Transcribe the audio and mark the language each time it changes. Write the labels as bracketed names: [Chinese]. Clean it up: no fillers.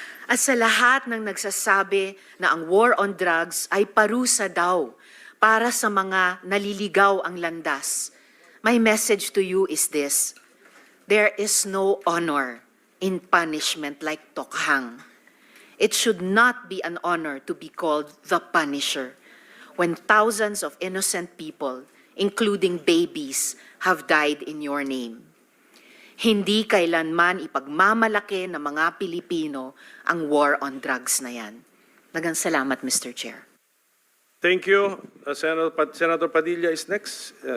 [Filipino] At sa lahat ng nagsasabi na ang war on drugs ay parusa daw para sa mga naliligaw ang landas, [English] my message to you is this: there is no honor in punishment like tokhang. It should not be an honor to be called the Punisher when thousands of innocent people, including babies, have died in your name. [Filipino] Hindi kailanman ipagmamalaki ng mga Pilipino ang war on drugs na yan. [Cebuano] Daghang salamat, Mr. Chair. [English] Thank you. Senator Padilla is next.